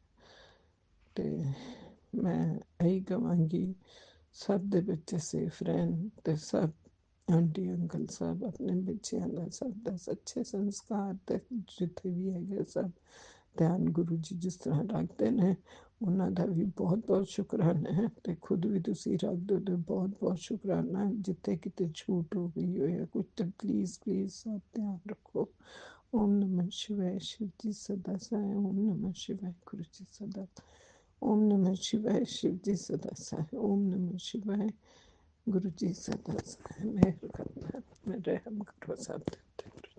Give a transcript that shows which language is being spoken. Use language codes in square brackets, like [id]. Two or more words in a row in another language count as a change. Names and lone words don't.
[pa] ਤੇ ਮੈਂ ਇਹੀ ਕਹਾਂਗੀ ਸਭ ਦੇ ਬੱਚੇ ਸੇਫ ਰਹਿਣ ਤੇ ਸਭ ਆਂਟੀ ਅੰਕਲ ਸਭ ਆਪਣੇ ਬੱਚਿਆਂ ਦਾ ਸਭ ਦਾ ਸੱਚੇ ਸੰਸਕਾਰ ਤੇ ਜਿੱਥੇ ਵੀ ਹੈਗੇ ਸਭ ਧਿਆਨ ਗੁਰੂ ਜੀ ਜਿਸ ਤਰ੍ਹਾਂ ਰੱਖਦੇ ਨੇ ਉਹਨਾਂ ਦਾ ਵੀ ਬਹੁਤ ਬਹੁਤ ਸ਼ੁਕਰਾਨਾ ਹੈ। ਤੇ ਖੁਦ ਵੀ ਤੁਸੀਂ ਰੱਖ ਦਿਓ ਤੇ ਬਹੁਤ ਬਹੁਤ ਸ਼ੁਕਰਾਨਾ। ਜਿੱਥੇ ਕਿਤੇ ਛੂਟ ਹੋ ਗਈ ਹੋਏ ਕੁਝ ਤਾਂ ਪਲੀਜ਼ ਸਭ ਧਿਆਨ ਰੱਖੋ। [sa] ओम नमः शिवाय [hi] शिव जी सदा साय। [sa] ओम नमः शिवाय [hi] गुरु जी सदा। [sa] ओम नमः शिवाय [hi] शिव जी सदा साय। [sa] ओम नमः शिवाय [hi] गुरु जी सदा साय। मेहर करना, रहम करो सब।